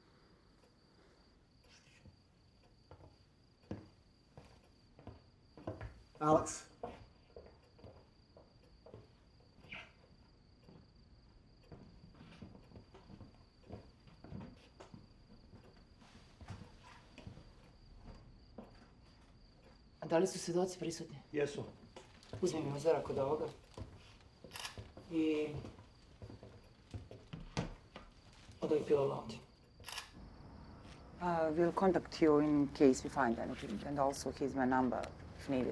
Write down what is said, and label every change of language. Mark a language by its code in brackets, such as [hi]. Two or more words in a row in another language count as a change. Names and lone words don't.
[sr] Alex. A da li su svedoci prisutni? Jesu. Uzmi mi uzorak od ovoga. I... od ovih pilova ovdje. [en] We'll contact you in case we find anything, and also here's my number if needed.